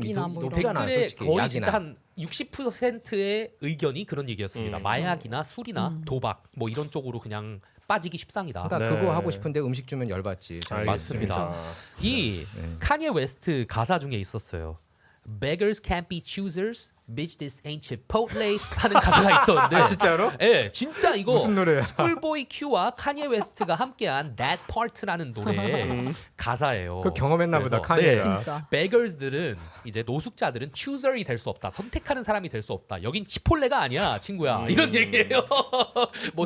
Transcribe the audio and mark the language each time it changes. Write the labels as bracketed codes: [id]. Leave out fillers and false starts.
[ko] 약이나 뭐 이런 높잖아요. 댓글에 솔직히 거의 약이나. 진짜 한 60%의 의견이 그런 얘기였습니다. 마약이나 술이나 도박 뭐 이런 쪽으로 그냥 빠지기 십상이다. 그러니까 네. 그거 하고 싶은데 음식 주면 열받지. 맞습니다. 이 카니에 웨스트 가사 중에 있었어요. [en] Beggars can't be choosers, bitch this ain't Chipotle [ko] 하는 가사가 있었는데 진짜로? 예, 진짜 이거 무슨 노래야? 스쿨보이 Q와 카니에 웨스트가 함께한 That Part라는 노래의 가사예요. 그 경험했나 보다, 그래서, 카니에가. 진짜. Beggars들은 이제 노숙자들은 chooser이 될 수 없다. 선택하는 사람이 될 수 없다. 여긴 치폴레가 아니야, 친구야. 이런 얘기예요. 뭐